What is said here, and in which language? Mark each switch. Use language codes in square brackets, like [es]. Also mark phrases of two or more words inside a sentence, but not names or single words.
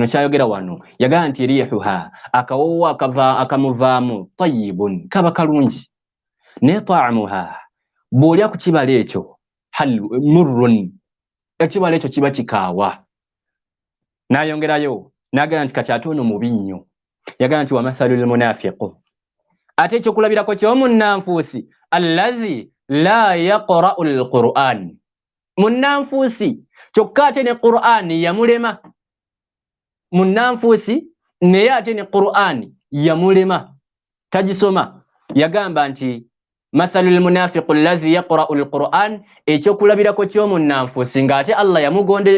[lg] kyayogera wano yagamba nti rihuha akawoowo akamuvaamu tayyibun kaba kalungi naye ta'muha bw'olya ku kibala ekyo murrun ekibala ekyo kiba kikaawa n'ayongerayo n'agamba nti kati ate ono mubi nnyo yagamba nti [ar] ومثل المنافق [lg] ate ekyokulabirako ky'omunnanfuusi [ar] الذي لا يقرأ القرآن [lg] munnanfuusi kyokka ate ne Qur'an yamulema munnanfuusi naye ate ne Qur'an yamulema tagisoma yagamba nti [ar] مثل المنافق الذي يقرأ القرآن [lg] ekyokulabirako ky'omunnanfuusi ng'ate Allah yamugonde